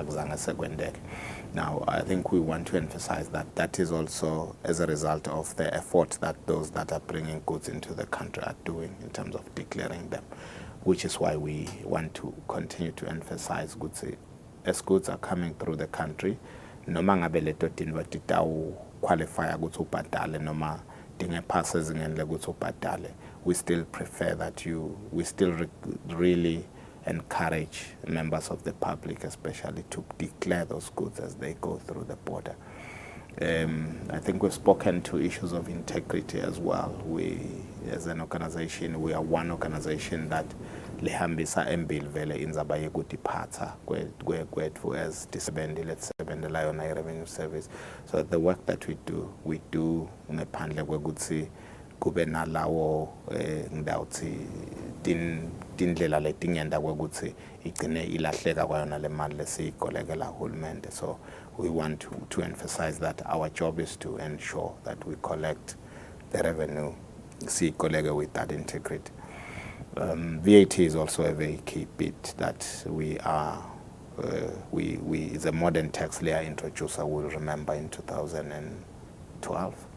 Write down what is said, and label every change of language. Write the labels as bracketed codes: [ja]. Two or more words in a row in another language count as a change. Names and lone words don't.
[en] Now, I think we want to emphasize that that is also as a result of the effort that those that are bringing goods into the country are doing in terms of declaring them, which is why we want to continue to emphasize goods. As goods are coming through the country, [ss] noma ngabe leto tinwa titawu qualify ukuthi ubhadale noma dingephasa ezingene ukuthi ubhadale, [en] we still prefer that we still really encourage members of the public especially to declare those goods as they go through the border. I think we've spoken to issues of integrity as well. We, as an organization, we are one organization that [ss] lihambisa embili vele indzaba yekutiphatsa kwetfu [en] as [ss] tisebentela yona [en] i-revenue service. So the work that we do [ss] ngaphandle kwekutsi kube nalawo ngidawuthi tindlela letingenda kwekutsi igcine ilahleka kwayona le mali lesiyikolekela hulumende. [en] So we want to emphasize that our job is to ensure that we collect the revenue siyikoleke with that integrity. VAT is also a very key bit that we are is a modern tax layer introducer, we'll remember in 2012.